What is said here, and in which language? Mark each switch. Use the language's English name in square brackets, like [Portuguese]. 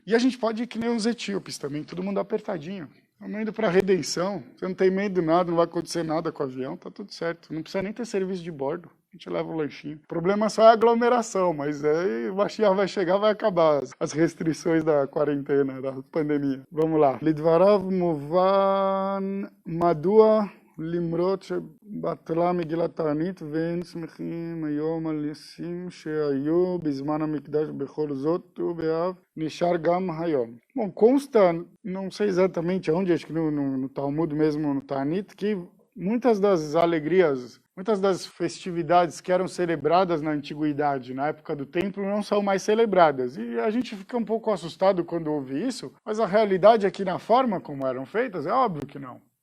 [Portuguese] E a gente pode ir que nem os etíopes também, todo mundo apertadinho. Estamos indo para a redenção, você não tem medo de nada, não vai acontecer nada com o avião, tá tudo certo. Não precisa nem ter serviço de bordo, a gente leva o lanchinho. O problema só é a aglomeração, mas aí o Mashiach vai chegar, vai acabar as restrições da quarentena, da pandemia. Vamos lá. [Hebrew] Lidvarav muvan madua למרות שבטלה מגילת תענית ואין שמחים היום על ניסים שהיו בזמן המקדש בכל זאת ובאב נשאר גם היום. [Portuguese] Bom, consta, não sei exatamente onde, acho que no Talmud mesmo, no Ta'anit, que muitas das alegrias, muitas das festividades que eram celebradas na antiguidade, na época do templo, não são mais celebradas. E a gente fica um pouco assustado quando ouve isso, mas a realidade é que na forma como eram feitas, é óbvio que não.